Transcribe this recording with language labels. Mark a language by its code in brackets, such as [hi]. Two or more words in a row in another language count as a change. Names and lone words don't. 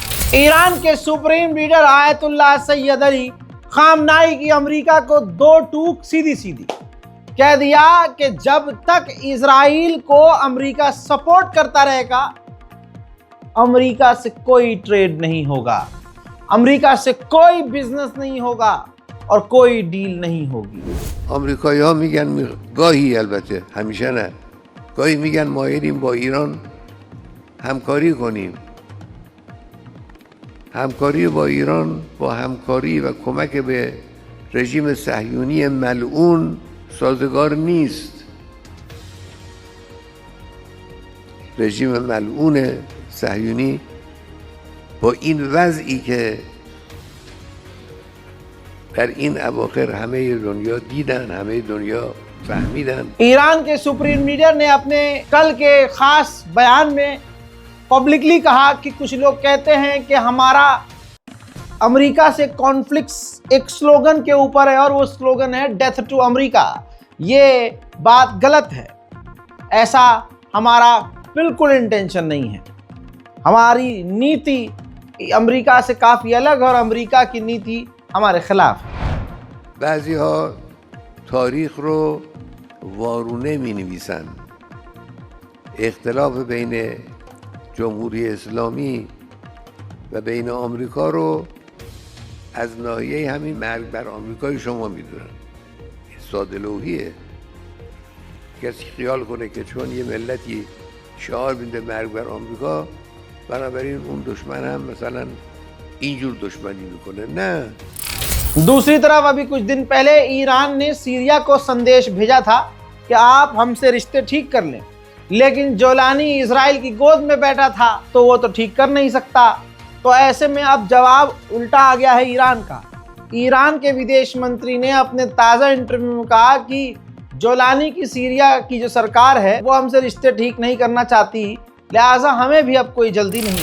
[hi] ईरान के [en] supreme leader [hi] आयतुल्लाह सैयद अली खामनाई की अमेरिका को दो टूक सीधी सीधी कह दिया कि जब तक इजराइल को अमेरिका सपोर्ट करता रहेगा अमेरिका से कोई ट्रेड नहीं होगा, अमेरिका से कोई बिजनेस नहीं होगा और कोई डील नहीं होगी। [fa] آمریکایی‌ها میگن گاهی البته همیشه نه گاهی میگن مایلیم با ایران همکاری کنیم. همکاری با ایران با همکاری و کمک به رژیم صهیونی ملعون سازگار نیست. رژیم ملعون صهیونی با این وضعی که در این اواخر همه دنیا دیدن، همه دنیا فهمیدن. [hi] ईरान के [en] supreme leader [hi] ने अपने कल के खास बयान में पब्लिकली कहा कि कुछ लोग कहते हैं कि हमारा अमेरिका से कॉन्फ्लिक्ट एक स्लोगन के ऊपर है और वो स्लोगन है [en] death to America. [hi] ये बात गलत है, ऐसा हमारा बिल्कुल इंटेंशन नहीं है। हमारी नीति अमेरिका से काफ़ी अलग और अमेरिका की नीति हमारे खिलाफ है। [fa] بعضی‌ها تاریخ رو وارونه می‌نویسن. اختلاف بین جمهوری اسلامی و بین آمریکا رو از ناحیه همین مرگ بر آمریکای شما میدونن. ساده لوحیه. کسی خیال کنه که چون یه ملتی شعار میده مرگ بر آمریکا بنابراین اون دشمن هم مثلا اینجور دشمنی میکنه. نه. [hi] दूसरी तरफ अभी कुछ दिन पहले ईरान ने सीरिया को संदेश भेजा था कि आप हमसे रिश्ते ठीक कर लें, लेकिन जोलानी इजराइल की गोद में बैठा था तो वो तो ठीक कर नहीं सकता। तो ऐसे में अब जवाब उल्टा आ गया है ईरान का। ईरान के विदेश मंत्री ने अपने ताज़ा इंटरव्यू में कहा कि जोलानी की सीरिया की जो सरकार है वो हमसे रिश्ते ठीक नहीं करना चाहती, लिहाजा हमें भी अब कोई जल्दी नहीं।